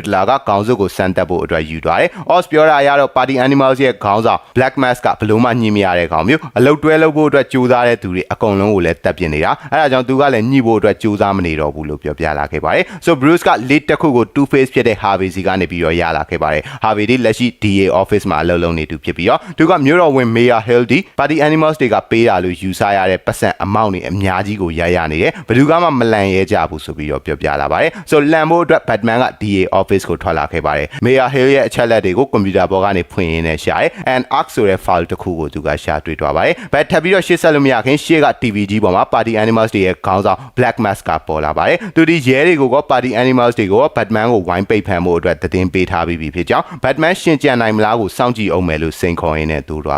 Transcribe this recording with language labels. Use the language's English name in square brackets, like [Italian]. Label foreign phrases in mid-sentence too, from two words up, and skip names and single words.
[Burmese] ကခေါင်းစုပ်ကိုစမ်းတက်ဖို့အတွက်ယူသွားတယ် Oz ပြောတာရတော့ Party Animals ရဲ့ခေါင်းဆောင် Black Mask ကဘလို့မှညှိမရတဲ့ကောင်မျိုးအလုတ်တွဲလုပ်ဖို့အတွက်ကြိုးစားတဲ့သူတွေအကုန်လုံးကိုလည်းတက်ပြစ်နေတာအဲဒါကြောင့်သူကလည်းညှိဖို့အတွက်ကြိုးစားမနေတော့ဘူးလို့ပြောပြလာခဲ့ပါတယ် so Bruce က lead တစ်ခုကို Two-Face ဖြစ်တဲ့ Harvey စီကနေပြီးတော့ရလာခဲ့ပါတယ် Harvey ဒီလက်ရှိ [English] DA office [Burmese] မှာအလုပ်လုပ်နေသူဖြစ်ပြီးတော့သူကမြို့တော်ဝင် Mayor Hill ဒီ Party Animals တွေကပေးတာလို့ယူဆရတဲ့ပတ်စံအမောင့်တွေအများကြီးကိုရနေတယ်ဘယ်သူကမှမလန်ရဲကြဘူးဆိုပြီးတော့ပြောပြလာပါတယ် so လ န်ဖို့အတွက် Batman က [English] DA office [Burmese] ကိုထွက်လာခဲ့ပါတယ် Mayor Hill ရဲ့အချက်လက်တွေကိုကွန်ပျူတာပေါ်ကနေဖွင့်ရင်းနဲ့ရှာတယ် [English] and arc [Burmese] ဆိုတဲ့ file တစ်ခုကိုသူကရှာတွေ့သွားပါတယ်ဘတ်ထပ်ပြီးတော့ရှေ့ဆက်လို့မရခင်ရှေ့က TV ကြီးပေါ်မှာ Party Animals တွေရဲ့ခေါင်းဆောင် Black Mask ကပေါ်လာပါတယ်သူဒီရဲတွေကိုက Party Animals တွေကို Batman ကိုဝိုင်းပိတ်ဖန်ဖို့အတွက်သတင်းပေးထားပြီးဖြစ်ကြောင်း Batman ရှင်ကြံနိုင်မလားကိုစောင့်ကြည့်အောင်မယ်လို့စိန်ခေါ်ရင်းနဲ့သူသွား